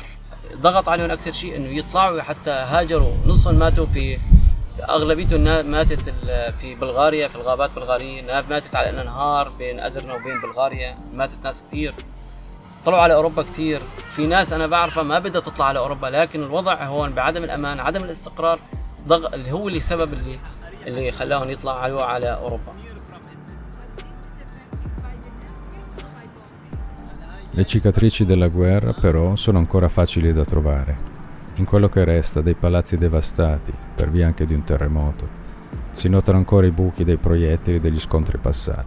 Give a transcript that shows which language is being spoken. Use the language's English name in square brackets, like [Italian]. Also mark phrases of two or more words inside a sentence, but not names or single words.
[Arabic] ضغط عليهم اكثر شيء انه يطلعوا، حتى هاجروا، نصهم ماتوا في، اغلبيتهم ماتت في بلغاريا، في الغابات البلغاريه، ماتت على الانهار بين ادرنا وبين بلغاريا، ماتت ناس كثير. طلعوا على اوروبا كثير، في ناس انا بعرفها ما بدها تطلع على اوروبا، لكن الوضع هون بعدم الامان، عدم الاستقرار، اللي هو اللي سبب اللي خلاهم يطلعوا على اوروبا. [Italian] Le cicatrici della guerra, però, sono ancora facili da trovare. In quello che resta dei palazzi devastati, per via anche di un terremoto, si notano ancora i buchi dei proiettili degli scontri passati.